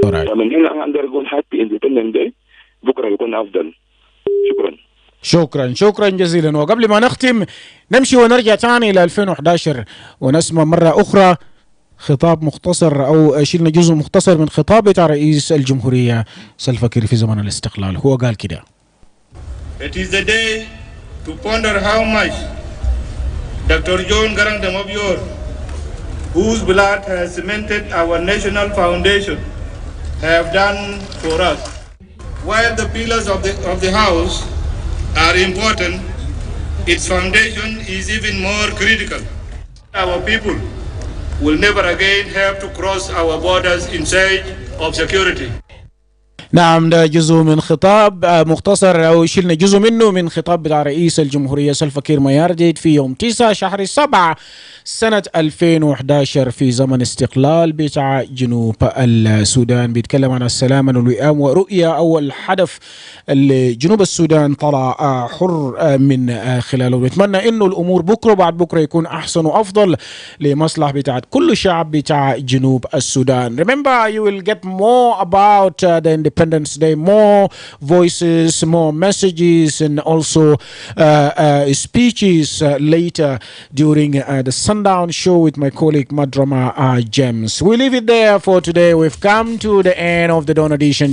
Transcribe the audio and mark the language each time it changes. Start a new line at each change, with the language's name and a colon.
Arabic: فمن هنا انا اقدر اقول
English: happy independent day,
Arabic: بكره يكون افضل. شكرا جزيلا. وقبل ما نختم نمشي ونرجع تاني إلى 2011 ونسمع مرة أخرى خطاب مختصر أو شلنا جزء مختصر من خطاب بتاع رئيس الجمهورية سلفا كير في زمن الاستقلال. هو قال كده:
English: It is the day to ponder how much Dr. John Garang Damabior, whose blood has cemented our national foundation, have done for us. While the pillars of the house are important, its foundation is even more critical. Our people will never again have to cross our borders in search of security.
Arabic: نعم، ده جزء من خطاب مختصر أو شلنا جزء منه من خطاب بتاع رئيس الجمهورية سلفا كير ميارديت في يوم 9 شهر 7 سنة 2011 في زمن استقلال بتاع جنوب السودان. بيتكلم عن السلام والوئام ورؤية أو الهدف اللي جنوب السودان طلع حر من خلاله. بنتمنى إنه الأمور بكرة بعد بكرة يكون أحسن وأفضل لمصلحة بتاعت كل شعب بتاع جنوب السودان.
English: Remember, you will get more about the Independence Day, more voices, more messages, and also speeches later during the Sundown Show with my colleague Madrama James. We leave it there for today. We've come to the end of the Dawn edition.